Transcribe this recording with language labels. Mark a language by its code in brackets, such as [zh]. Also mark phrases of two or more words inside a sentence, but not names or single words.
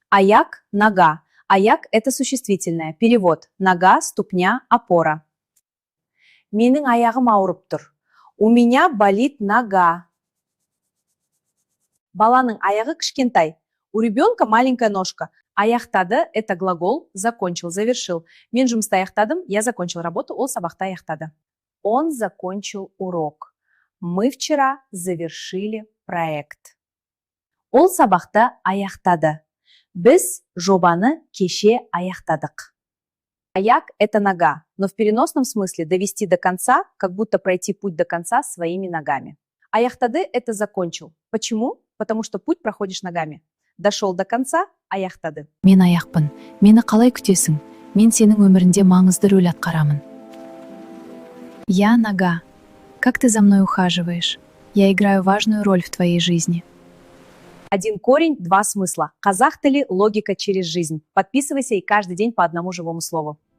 [kk] Аяк – нога. [ru] Аяк – это существительное. Перевод. Нога, ступня, опора. [kk] Менің аяғым ауырып тұр. [ru] У меня болит нога. [kk] Баланың аяғы кішкентай. [ru] У ребенка маленькая ножка. Аяқтады – это глагол, закончил, завершил. [kk] Мен жұмысты аяқтадым, [ru] я закончил работу, [kk] ол сабақты аяқтады. [ru] Он закончил урок. Мы вчера завершили проект. [kk] Ол сабақты аяқтады. Біз жобаны кеше аяқтадық. Аяк – [ru] это нога, но в переносном смысле довести до конца, как будто пройти путь до конца своими ногами. Аяқтады – это закончил. Почему? Потому что путь проходишь ногами. Дошел до конца – [kk] аяқтады. Мен аяқпын. Мені қалай күтесің? Мен сенің өмірінде маңызды рөл атқарамын. [ru] Я нога. Как ты за мной ухаживаешь? Я играю важную роль в твоей жизни. Один корень, два смысла. [kk] Казах тілі, [ru] логика через жизнь. Подписывайся и каждый день по одному живому слову.